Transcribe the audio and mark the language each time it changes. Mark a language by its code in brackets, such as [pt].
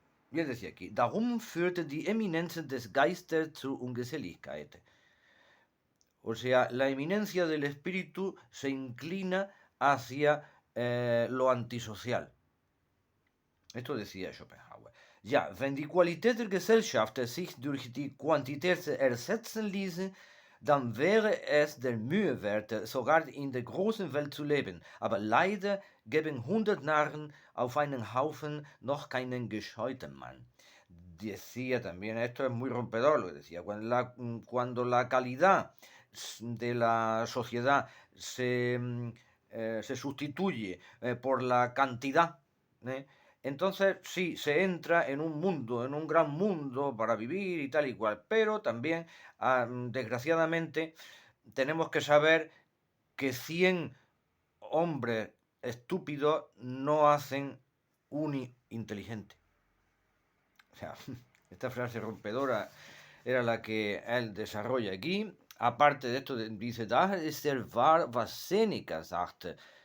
[es] Y él decía aquí, [de] darum führte die Eminenz des Geistes zur Ungeselligkeit. [es] O sea, la eminencia del espíritu se inclina hacia lo antisocial. Esto decía Schopenhauer. [de] Ja, wenn die Qualität der Gesellschaft sich durch die Quantität ersetzen ließe, dann wäre es der Mühe wert, sogar in der großen Welt zu leben. Aber leider geben 100 Narren auf einen Haufen noch keinen gescheuten Mann. [es] Decía también, esto es muy rompedor lo que decía, cuando la calidad de la sociedad se sustituye por la cantidad, ¿eh? Entonces sí, se entra en un mundo, en un gran mundo para vivir y tal y cual, pero también, desgraciadamente, tenemos que saber que 100 hombres estúpidos no hacen un inteligente. O sea, esta frase rompedora era la que él desarrolla aquí. Aparte de esto, dice, [de] das ist der wahr, was Seneca sagte.